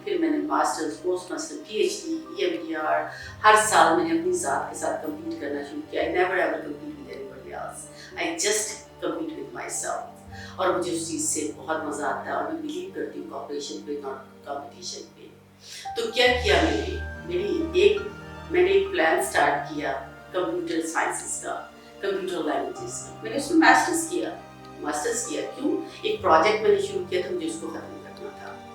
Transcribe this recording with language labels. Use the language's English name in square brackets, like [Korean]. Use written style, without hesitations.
[Urdu] پھر میں نے masters, post master, P H D, EMDR، ہر سال میں نے اپنی ذات کے ساتھ کمپیٹ کرنا شروع کیا. [English] I never ever compete with anybody else. I just compete with myself. [Urdu] اور مجھے اس چیز سے بہت مزہ آتا ہے اور میں بلیو کرتی ہوں کوآپریشن پہ، ناٹ کمپٹیشن پہ. تو کیا کیا میں نے ایک پلان اسٹارٹ کیا کمپیوٹر سائنسز کا، کمپیوٹر لینگویجز کا. میں نے اس میں ماسٹرس کیا. کیوں؟ ایک پروجیکٹ میں نے شروع کیا تھا، مجھے اس کو ختم کرنا تھا.